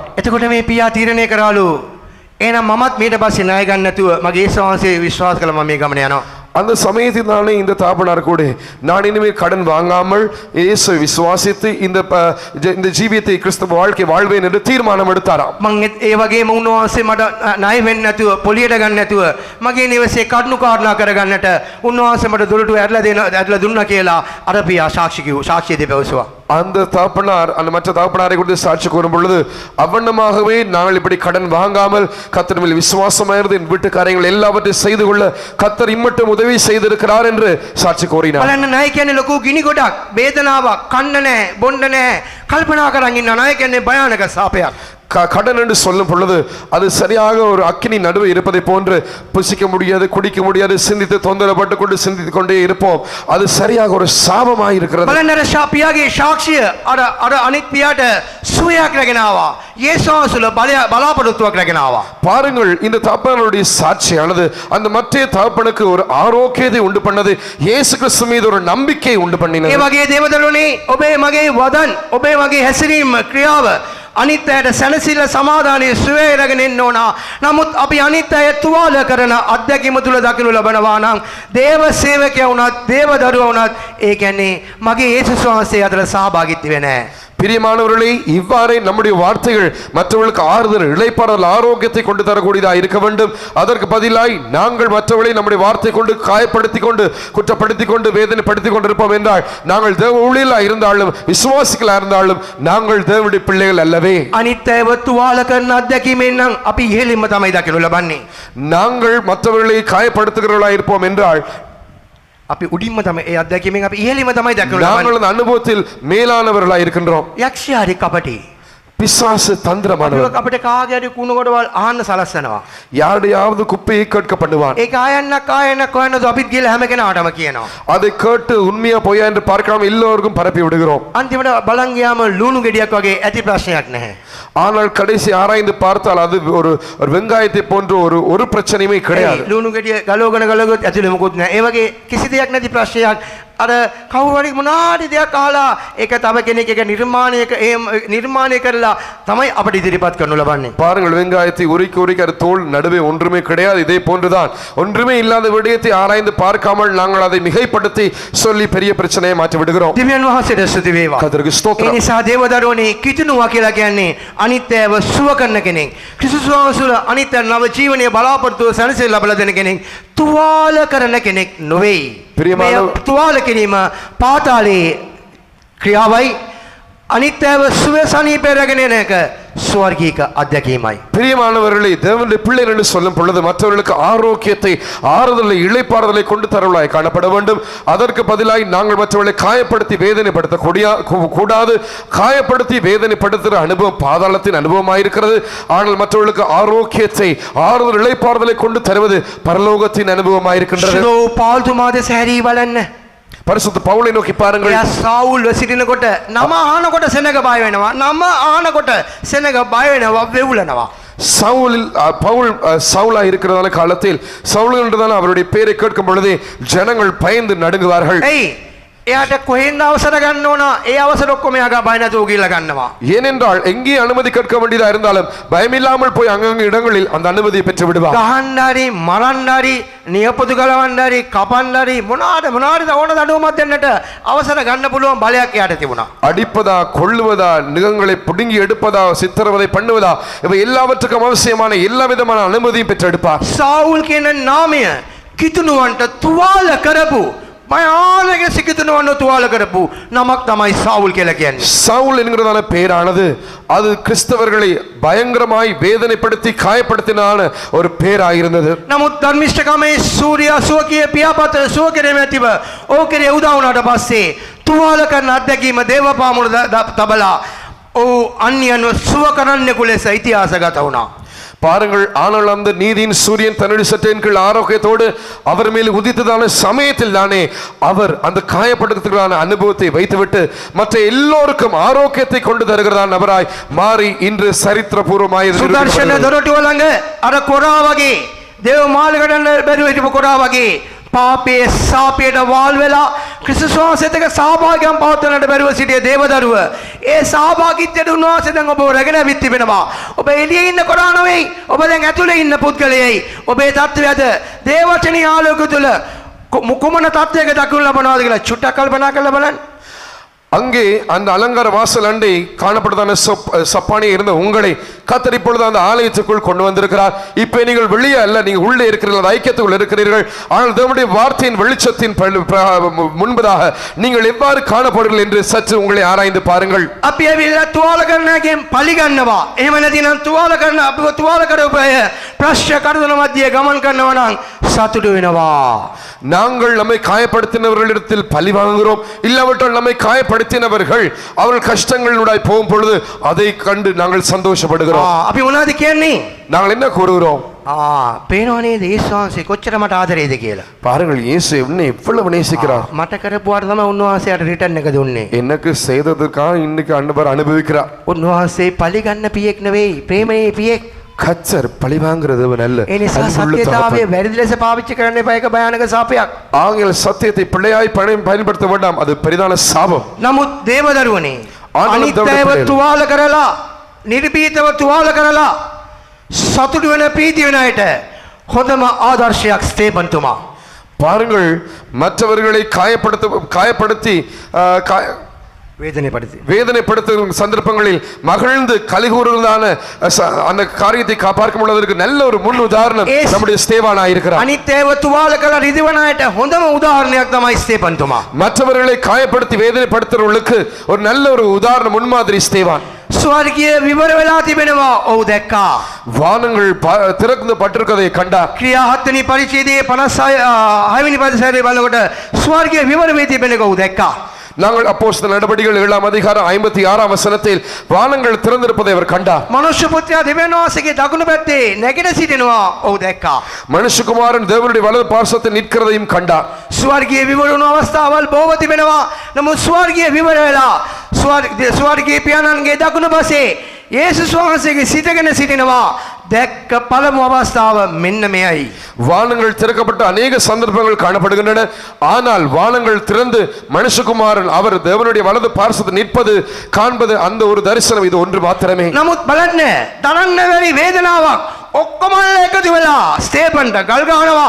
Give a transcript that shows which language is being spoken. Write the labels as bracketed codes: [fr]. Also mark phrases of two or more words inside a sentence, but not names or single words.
[si] එතකොට මේ පියා තීරණය කරාලු එහෙනම් මමත් මීට පස්සේ ණය ගන්න නැතුව මගේ ඊශ්වරයන්සේ විශ්වාස කළා මම මේ ගමන යනවා. [ta] அந்த சமயத்தில் தானே இந்த தாப்பனார் கூட நான் இனிமேல் கடன் வாங்காமல் இயேசுவை விசுவாசித்து இந்த ஜீவியத்தை கிறிஸ்தவ வாழ்க்கை வாழ்வேன் என்று தீர்மானம் எடுத்தாராம். [si] මම ඒ වගේම උන්වහන්සේ මට ණය වෙන්න නැතුව පොලියට ගන්න නැතුව මගේ නිවසේ කරුණු කාරණා කරගන්නට උන්වහන්සේ මට දොරටු ඇරලා දුන්නා කියලා අර පියා සාක්ෂිය දෙපවසුවා. [ta] அந்த தாப்பனார் அந்த மற்ற தாப்பனாரை குறித்து சாட்சி கூறும் பொழுது அவண்ணமாகவே நாங்கள் இப்படி கடன் வாங்காமல் கர்த்தர் மேல் விசுவாசமாயிருந்து என் வீட்டு காரியங்கள் எல்லாவற்றையும் செய்து கொள்ள கர்த்தர் இம்மட்டும் உதவி செய்திருக்கிறார் என்று சாட்சி கூறினார். [si] බලන්න ණය කියන්නේ ලොකු ගිනි ගොඩක්, වේදනාවක්, කන්න නැහැ, බොන්න නැහැ, කල්පනා කරන් ඉන්න ණය කියන්නේ භයානක සාපයක්. [ta] கடன் என்று சொல்லும் பொழுது அது சரியாக ஒரு அக்கினி நடுவே இருப்பதை போன்று புசிக்க முடியாது, குடிக்க முடியாது, சிந்தித்து தொந்தரப்பட்டு கொண்டு சிந்தித்துக் கொண்டே இருப்போம். அது சரியாக ஒரு சாபமாய் இருக்கிறது. [si] බලන්නර ශාපියාගේ සාක්ෂිය අර අනිත් පියාට සුවයක් රැගෙන ආවා. යේසුස්වල බලාපොරොත්තුවක් රැගෙන ආවා. [ta] பாருங்கள், இந்த தகப்பனுடைய சாட்சியானது அந்த மற்ற தகப்பனுக்கு ஒரு ஆரோக்கியத்தை உண்டு பண்ணது. இயேசு கிறிஸ்து மீது ஒரு நம்பிக்கை உண்டு பண்ணினது. [si] ඒ වගේ දේවදරුවනේ, ඔබේ මගේ වදන්, ඔබේ මගේ හැසිරීම ක්‍රියාව අනිත් අයට සැනසෙල්ල සමාදානයේ සුවය රැගෙන එන්න ඕන. නමුත් අපි අනිත් අය තුවාල කරන අත්දැකීම තුල දකිනු ලබනවා නම් දේව සේවකයා වුණත් දේව දරුවා වුණත් ඒ කියන්නේ මගේ යේසුස් වහන්සේ අතර සහභාගීත්වය නැහැ. [ta] பிரியமானவர்களே, இவ்வாறே நம்முடைய வார்த்தைகள் மற்றவர்களுக்கு ஆறுதல், இளைப்பாறுதல், ஆரோக்கியத்தை கொண்டு தரக்கூடியதாக இருக்க வேண்டும். அதற்கு பதிலாய் நாங்கள் மற்றவர்களை நம்முடைய வார்த்தை கொண்டு காயப்படுத்திக் கொண்டு, குற்றப்படுத்திக் கொண்டு, வேதனைப்படுத்திக் கொண்டிருப்போம் என்றால் நாங்கள் தேவ ஊழியர்களாக இருந்தாலும் விசுவாசிகளாக இருந்தாலும் நாங்கள் தேவனுடைய பிள்ளைகள் அல்லவே. [si] අනිත් අයව තුවාල කරන අත්දැකීමෙන් නම් අපි ඉහෙලින්ම තමයි දකිනු ලබන්නේ. [ta] நாங்கள் மற்றவர்களை காயப்படுத்துகிறவர்களாக இருப்போம் என்றால் [si] අපි උඩින්ම තමයි ඒ අත්දැකීමෙන් අපි ඉහෙලින්ම තමයි දකිනු [ta] நாங்கள் [si] ලබන්නේ. [ta] அந்த அனுபவத்தில் மேலானவர்களாக இருக்கின்றோம். [si] යක්ෂයා හරි කපටි. [ta] பிசாசு தந்திரமானவர். [si] අපිට කාගේ හරි කුණු ගොඩවල් අහන්න සලස්සනවා. [ta] யாருடையாவது குப்பையை கேட்க பண்ணுவான். [si] ඒක ආයන්නක් හොයනද අපිත් ගිහලා හැම කෙනාටම කියනවා. [ta] அதை கேட்டு உண்மையா பொய்யா என்று பார்க்காம எல்லோருக்கும் பரப்பி விடுகிறோம். [si] අන්තිමට බලන් ගියාම ලුණු ගෙඩියක් වගේ ඇති ප්‍රශ්නයක් නැහැ. [ta] ஆனால் கடைசி ஆராய்ந்து பார்த்தால் அது ஒரு வெங்காயத்தை போன்ற ஒரு பிரச்சனையுமே கிடையாது. [si] ලුණු ගෙඩිය ගලවගෙන ඇතුලේ මොකුත් නැහැ. ඒ වගේ කිසි දෙයක් නැති ප්‍රශ්නයක් අර කවුරු හරි මොනාරි දෙයක් අහලා ඒක තව කෙනෙක් එක නිර්මාණය කරලා තමයි අපිට ඉදිරිපත් කරනු ලබන්නේ. [ta] பாருங்கள், வெங்காயத்தை உரிக்க அது தோல் நடுவே ஒன்றுமே கிடையாது. இதே போன்றுதான் ஒன்றுமே இல்லாத விடயத்தை ஆராய்ந்து பார்க்காமல் நாங்கள் அதை மிகைப்படுத்தி சொல்லி பெரிய பிரச்சனையை மாற்றி விடுகிறோம். [si] දිව්‍යන් වහන්සේට ස්තුති වේවා. [ta] கர்த்தருக்கு [si] ඒ [ta] ஸ்தோத்திரம். [si] නිසා දේවදරුවනේ කිතුණුවා කියලා කියන්නේ අනිත් අයව සුව කරන කෙනෙක්. ක්‍රිස්තුස් වහන්සේල අනිත් අය නව ජීවනයේ බලාපොරොත්තු සැනසෙල්ල ලබා දෙන කෙනෙක්. තුවාල කරන කෙනෙක් නොවේ. ප්‍රියමානව- මේ තුවාල කිරීම පාතාලේ ක්‍රියාවයි. අනිත් අයව සුව සනීපේ රැගෙන එන එක ස්වර්ගීක අධ්‍යක්ීමයි. [ta] பிரியமானவர்களே, தேவனுடைய பிள்ளைகள் என்று சொல்லும் பொழுது மற்றவர்களுக்கு ஆரோக்கியத்தை, ஆறுதலை, இளைப்பாறுதலை கொண்டு தருவலாய் காணப்பட வேண்டும். அதற்கு பதிலாய் நாங்கள் மற்றவர்களை காயப்படுத்தி வேதனைப்படுத்த கூடாது. காயப்படுத்தி வேதனைப்படுத்துகிற அனுபவம் பாதாளத்தின் அனுபவமாயிருக்கிறது. ஆனால் மற்றவர்களுக்கு ஆரோக்கியத்தை, ஆறுதல், இளைப்பாறுதலை கொண்டு தருவது பரலோகத்தின் அனுபவமாயிருக்கின்றது. [si] ශ්‍රෝ පාල්තුමාද සැරී බලන්න. [ta] பரிசுத்த பவுலை நோக்கி பாருங்கள். [si] එයා සාවුල්ව සිටිනකොට නම අහනකොට සෙනග බය වෙනවා. නම අහනකොට සෙනග බය වෙනවා, වෙවුලනවා. [ta] பவுல் சவுலா இருக்கிறதான காலத்தில் சவுல் என்றதான அவருடைய பெயரை கேட்கும் பொழுதே ஜனங்கள் பயந்து நடுங்குவார்கள். [si] එයි එයාට කොහෙන්ද අවසර ගන්න ඕන? ඒ අවසර ඔක්කොම එයාගා බය නැතුව ගිහලා ගන්නවා. [ta] ஏனென்றால் எங்கே அனுமதி கேட்க வேண்டியதா இருந்தாலும் பயமில்லாமல் போய் அங்கங்க இடங்களில் அந்த அனுமதியை பெற்று விடுவார். [si] ගහන්න හරි මරන්න හරි නියපොතු ගලවන්න හරි කපන්න හරි මොනවාද ඕන දඩුවමක් දෙන්නට අවසර ගන්න පුළුවන් බලයක් එයාට තිබුණා. [ta] அடிப்பதா, கொள்ளுவதா, நிகங்களை புடுங்கி எடுப்பதா, சித்திரவதை பண்ணுவதா, இவை எல்லாவற்றுக்கும் அவசியமான எல்லா விதமான அனுமதியும் பெற்றெடுப்பார். [si] සාවුල් කියන නාමය කිතුණුවන්ට තුවාල කරපු, භයානක සිකිතුණුවන්ට තුවාල කරපු නමක් තමයි සාවුල් කියලා කියන්නේ. [ta] சவுல் என்கிறதான பெயரானது அது கிறிஸ்தவர்களை பயங்கரமாய் வேதனைப்படுத்தி காயப்படுத்தினான ஒரு பெயராயிருந்தது. [si] නමුත් ධර්මිෂ්ඨකමේ සූර්යා සුවකයේ පියාපත සුවකරේ ඇතිව ඕකේ උදා වුණාට පස්සේ තුවාල කරන අධ්‍යක්ීම දේවපාමුණ තබලා අන්‍යයන්ව සුව කරන්නෙකු ලෙස ඉතිහාසගත වුණා. [ta] பாருங்கள், ஆனால் அந்த நீதியின் சூரியன் தன்னுடைய சட்டையின் கீழ் ஆரோக்கியத்தோடு அவர் மேல் உதித்ததான சமயத்தில் தானே அவர் அந்த காயப்படுத்துகிறான அனுபவத்தை வைத்துவிட்டு மற்ற எல்லோருக்கும் ஆரோக்கியத்தை கொண்டு தருகிறதான நபராய் மாறி இன்று சரித்திரபூர்வமாய் [si] සුදර්ශන දොරටුව ළඟ අර කොරා වගේ දේව මාළිගඩන බැරුව හිටපු කොරා වගේ පාපයේ සාපයට වාල් වෙලා ක්‍රිස්තුස් වහන්සේත් එක්ක සහභාගීකම් පවත්වන්නට බැරුව සිටිය දේවදරුව ඒ සහභාගීත්වයට උන්වහන්සේ දැන් ඔබව රැගෙන ඇවිත් තිබෙනවා. ඔබ එළියේ ඉන්න කොරා නෙවෙයි, ඔබ දැන් ඇතුලේ ඉන්න පුද්ගලයෙයි. ඔබේ තත්ත්වයද දේවචනී ආලෝකය තුල කුමන තත්ත්වයක දක්වනු ලබනවාද කියලා චුට්ටක් කල්පනා කරලා බලන්න. [ta] அங்கே அந்த அலங்கார வாசல் அண்டை காணப்படுதான சப்பானியை இருந்த உங்களை கர்த்தர் இப்பொழுது அந்த ஆலயத்துக்குள் கொண்டு வந்திருக்கிறார். இப்ப நீங்கள் வெளியே அல்ல, நீங்க உள்ளே இருக்கிறீர்கள், ஐக்கியத்துக்குள் இருக்கிறீர்கள். ஆனால் தேவனுடைய வார்த்தையின் வெளிச்சத்தின் முன்பதாக நீங்கள் எவ்வாறு காணப்படுகிறீர்கள் என்று சற்று உங்களை ஆராய்ந்து பாருங்கள். [si] අපි ඇවිල්ලා තුවාල කරනකෙන් පලිගන්නවා. එහෙම නැතිනම් තුවාල කරන අපිව තුවාල කරපු අය ප්‍රශ්න කරදර මැදියේ ගමන් කරනවා නම් සතුටු වෙනවා. [ta] நாங்கள் நம்மை காயப்படுத்தினவர்களிடத்தில் பழி வாங்குகிறோம், இல்லாவிட்டால் நம்மை காயப்படுத்தினவர்கள் அவர்கள் கஷ்டங்களுடாய் போகும் பொழுது அதை கண்டு நாங்கள் சந்தோஷப்படுகிறோம். [si] අපි මොනවද කියන්නේ? [ta] நாங்கள் என்ன கூறுகிறோம்? [si] පේනවා නේද යේසුස් වහන්සේ කොච්චර මට ආදරේද කියලා. [ta] பாருங்கள், இயேசு என்னை எவ்வளவு நேசிக்கிறார். [si] මට කරපුවාට තමයි උන්වහන්සේට රිටර්න් එක දුන්නේ. [ta] எனக்கு செய்ததற்காக இன்னைக்கு ஆண்டவர் அனுபவிக்கிறார். [si] උන්වහන්සේ පලි ගන්න පියෙක් නෙවෙයි, ප්‍රේමයේ පියෙක්. [ta] கச்சர் பழி வாங்குறதவன் அல்ல. [si] ඒ නිසා [ta] அன்புள்ள [si] සත්‍යතාවය [ta] தகப்பன். [si] වැරදි ලෙස පාවිච්චි කරන්න එපා. ඒක භයානක සාපයක්. [ta] ஆங்கில சத்தியத்தை பிள்ளையாய் பயன்படுத்த வேண்டாம், அது பெரிதான சாபம். [si] නමුත් දේවදරුවනේ ආණ්ඩුව අනිත්‍යව දවඩ තුවාල කරලා නිර්භීතව තුවාල කරලා සතුටු වෙන ප්‍රීති වෙන අයට හොඳම ආදර්ශයක් ස්තේපන් තුමා. [ta] பாருங்கள், மற்றவர்களை காயப்படுத்தி வேதனைப்படுத்தும் சந்தர்ப்பங்களில் மகிழ்ந்து கலிகூறுவதான அந்த காரியத்தை பார்க்கும் பொழுது நல்ல ஒரு முன் உதாரணம் நம்முடைய ஸ்தேவானா இருக்கிறார். [si] අනිත්‍යව තුවාල කරලා රිදවන අයට හොඳම උදාහරණයක් තමයි ස්තේපන් තුමා. [ta] மற்றவர்களை காயப்படுத்தி வேதனைப்படுத்துறவர்களுக்கு ஒரு நல்ல ஒரு உதாரணம், முன்மாதிரி ஸ்தேவான். [si] ස්වර්ගීය විවර වෙලා තිබෙනවා. ඔව් දැක්කා. [ta] வானங்கள் திறந்து பட்டிருக்கதை கண்டார். [si] ක්‍රියා 7 වෙනි පරිච්ඡේදයේ 56 වෙනි පදයේ බලනකොට ස්වර්ගීය විවර වේ තිබෙන එක ඔව් දැක්කා. [ta] நாங்கள் அப்போஸ்தலர் நடபடிகள் 7ஆம் அதிகாரம் 56ஆம் வசனத்தில் வானங்கள் திறந்திருப்பதை அவர் கண்டார். [si] මනුෂ්‍ය පුත්‍රයා දෙවියන් වහන්සේගේ දකුණු පැත්තේ නැගිට සිටිනවා. ඔව් දැක්කා. [ta] மனுஷகுமாரன் தேவனுடைய வலது பார்சத்தில் நிற்கிறதையும் கண்டார். [si] ස්වර්ගීය විවර වුණු අවස්ථාවල් බොහෝ තිබෙනවා. නමුත් ස්වර්ගීය විවර වෙලා ස්වර්ගීය පියාණන්ගේ දකුණු පසේ යේසුස් වහන්සේගේ සිටගෙන සිටිනවා. දැක්ක පළමු අවස්ථාව මෙන්න මෙයයි. [ta] வானங்கள் திறக்கப்பட்ட அநேக சந்தர்ப்பங்கள் காணப்படுகின்றன. ஆனால் வானங்கள் திறந்து மனுஷகுமாரன் அவர் தேவனுடைய வலது பார்சத்தில் நிற்பது காண்பது அந்த ஒரு தரிசனம், இது ஒன்று மாத்திரமே. [si] නමුත් බලන්න, තරන්න බැරි වේදනාවක් ඔක්කොම එකතු වෙලා ස්තේපන්ට ගල් ගහනවා.